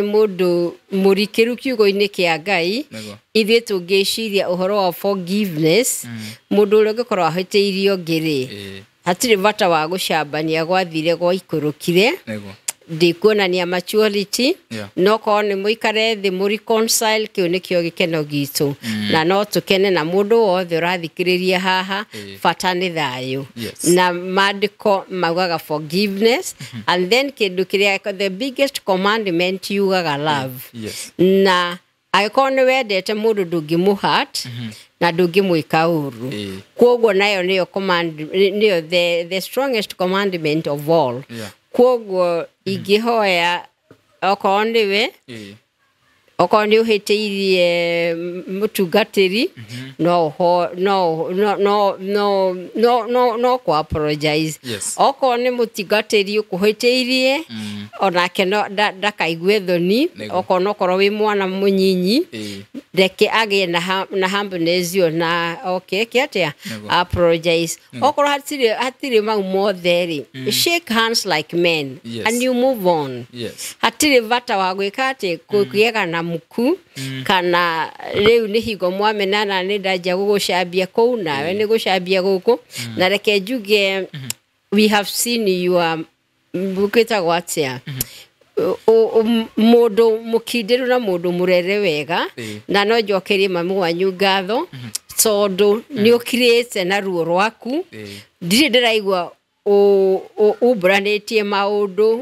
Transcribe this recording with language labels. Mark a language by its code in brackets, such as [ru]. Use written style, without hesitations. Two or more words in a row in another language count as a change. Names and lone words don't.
[ki] mũndũ mũrikĩru kiugo-inĩ kĩa Ngai ithuĩ tũngĩciria ũhoro wa forgiveness mũndũ ũrĩa ũngĩkorwo ahĩtĩirio ngĩrĩ hatirĩ bata wa gũcambania gwathire gwa ikũrũkire ndikuonania maturity no korwo nĩ mũikare thĩ mũreconcile kĩu nĩkĩo gĩkeno gitũ na no tũkene na mũndũ wothe ũrathikĩrĩria haha bata nĩ thayũ na maandĩko maugaga [en] forgiveness and then [ki] kĩndũ kĩrĩa [en] the biggest commandment [ki] yugaga love na angĩkorwo nĩ wendete mũndũ ndũngĩmũhurt na ndũngĩmwĩka ũũru kuoguo nayo nĩyo nĩyo [en] the strongest commandment of all [ki] kuoguo ingĩhoya okorwo nĩwe okorwo nĩ ũhĩtĩirie mũtungatĩri no apologize okorwo nĩ mũtungatĩri ũkũhĩtĩirie onake ndakaigue thoni okorwo nokorwo wĩ mwana mũnyinyi reke agĩe na humbleness na kĩatĩa apologize okorwo hatirĩ mau mothe [en] shake hands like men and you move on [ki] hatirĩ bata wa gwĩka atĩ kũgĩaga na muku kana rĩu nĩ hingo mwamenana nĩ ndanjia gũgũcambia kũu nawe nĩ gũcambia gũkũ na reke njuge [en] we have seen your [ki] bukĩtagwo atĩa mũndũ mũkindĩru na mũndũ mũrere wega na no njokerie mamu wanyu ngatho tondũ nĩ ũkirĩte na ruo rwaku ndirĩ ndĩraigua ũmbũranĩtie maũndũ